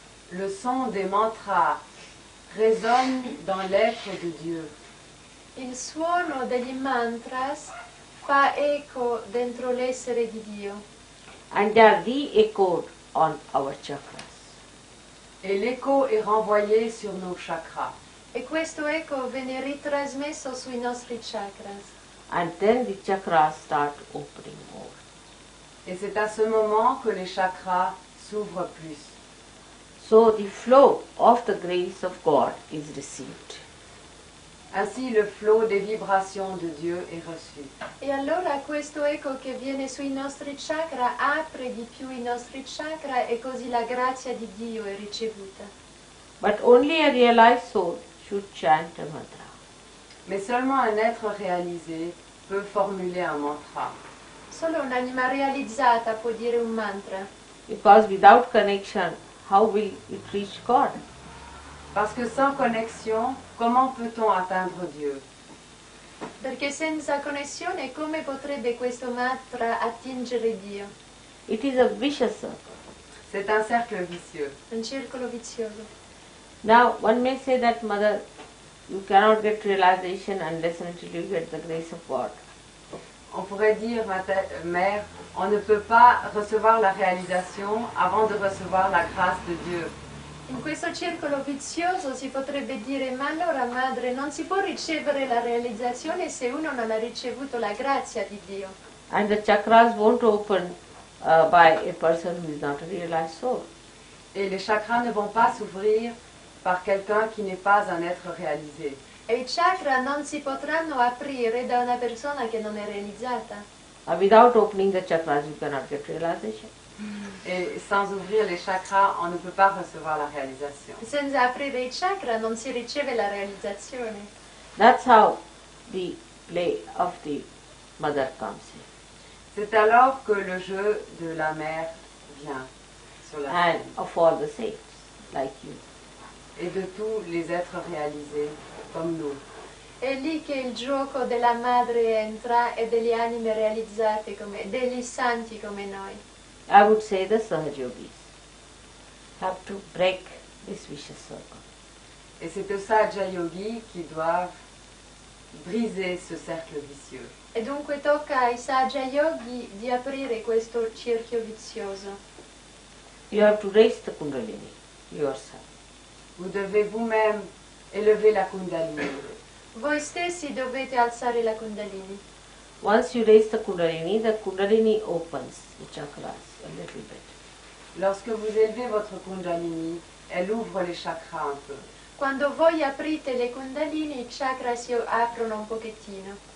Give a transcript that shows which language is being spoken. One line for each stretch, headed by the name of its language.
French: Le son des mantras résonne dans l'être de Dieu.
Italian: Il suono degli mantras fa eco dentro l'essere di Dio.
English: And they are re-echoed on our chakras.
French: Et l'écho est renvoyé sur nos chakras.
Italian: E questo eco viene ritrasmesso sui nostri chakras.
English: And then the chakras start opening more.
French: Et c'est à ce moment que les chakras s'ouvrent plus.
English: So the flow of the grace of God is received.
French: Ainsi le flot des vibrations de Dieu est reçu.
Italian: E allora questo eco che viene sui nostri chakra apre di più i nostri chakra e così la grazia di Dio è ricevuta.
English: But only a realized soul should chant a mantra.
French: Mais seulement un être réalisé peut formuler un mantra.
Italian: Solo un'anima realizzata può dire un mantra,
English: Because without connection, how will it reach God?
French: Parce que sans connexion, comment peut-on atteindre Dieu?
Italian: perché senza connessione come potrebbe questo mantra attingere Dio?
English: It is a vicious circle.
French: C'est un cercle vicieux.
Italian: Un circolo vizioso.
English: Now, one may say that, Mother, you cannot get realization unless and until you get the grace of God.
French: On pourrait dire, mère, on ne peut pas recevoir la réalisation avant de recevoir la grâce de Dieu.
Italian: In questo circolo vizioso si potrebbe dire, ma allora madre, non si può ricevere la realizzazione se uno non ha ricevuto la grazia di Dio.
English: And the chakras won't open by a person who is not a realized soul.
French: Et les chakras ne vont pas s'ouvrir par quelqu'un qui n'est pas un être réalisé.
Italian: E i chakra non si potranno aprire da una persona che non è realizzata.
English: Without opening the chakras, you cannot get realization.
French: Et sans ouvrir les chakras, on ne peut pas recevoir la réalisation.
Italian: Senza aprire i chakra non si riceve la realizzazione.
English: That's how the play of the mother comes in.
French: C'est alors que le jeu de la mère vient sur la
English: And
French: scène.
English: of all the saints, like you.
French: Et de tous les êtres réalisés comme nous.
Italian: È lì che il gioco della madre entra e delle anime realizzate come degli santi come noi.
English: I would say the Sahajogis have to break this vicious circle.
French: Et c'est aux Sahaja Yogis qui doivent briser ce cercle vicieux.
Italian: E dunque tocca ai Sahaja Yogi di aprire questo cerchio vizioso.
English: You have to raise the Kundalini yourself.
French: Vous devez vous-même élever la Kundalini.
Italian: Voi stessi dovete alzare la Kundalini.
English: Once you raise the Kundalini opens the chakras a little bit.
French: Lorsque vous élevez votre Kundalini, elle ouvre les chakras un peu.
Italian: Quando voi aprite le Kundalini, i chakra si aprono un pochettino.